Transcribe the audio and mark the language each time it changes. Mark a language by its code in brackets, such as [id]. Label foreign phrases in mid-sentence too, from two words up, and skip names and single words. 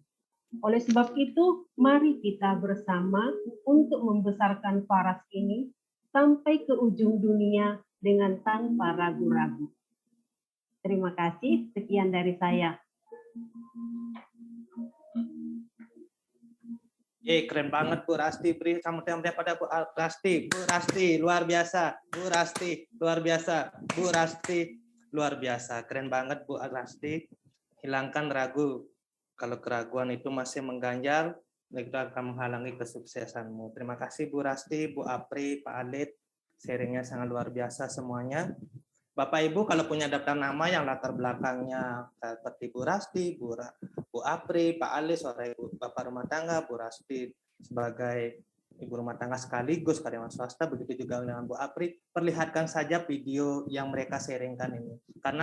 [id] Oleh sebab itu, mari kita bersama untuk membesarkan Paras ini sampai ke ujung dunia dengan tanpa ragu-ragu. Terima kasih, sekian dari saya. Keren banget Bu Rasti, beri sambutan pada Bu Rasti. Bu Rasti luar biasa, Bu Rasti luar biasa, Bu Rasti luar biasa, keren banget Bu Rasti. Hilangkan ragu, kalau keraguan itu masih mengganjal, itu akan menghalangi kesuksesanmu. Terima kasih Bu Rasti, Bu Apri, Pak Alit, sharingnya sangat luar biasa semuanya. Bapak Ibu kalau punya daftar nama yang latar belakangnya seperti Bu Rasti, Bu Apri, Pak Ali sebagai Bapak rumah tangga, Bu Rasti sebagai Ibu rumah tangga sekaligus karyawan swasta, begitu juga dengan Bu Apri, perlihatkan saja video yang mereka sharingkan ini.